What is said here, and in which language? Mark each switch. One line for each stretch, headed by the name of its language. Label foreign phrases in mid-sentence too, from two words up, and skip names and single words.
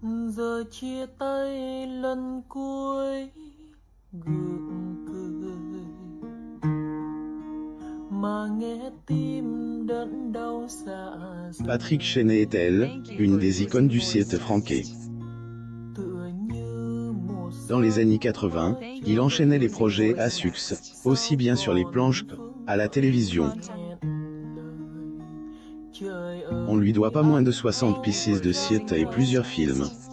Vietnamese: Giờ chia tay lần cuối gượng cười mà nghe tim đớn đau dạ dày.
French: Patrick Chenet est elle, une des icônes du siècle franqué. Dans les années 80, il enchaînait les projets à succès, aussi bien sur les planches qu'à la télévision. On lui doit pas moins de 60 pieces de théâtre et plusieurs films.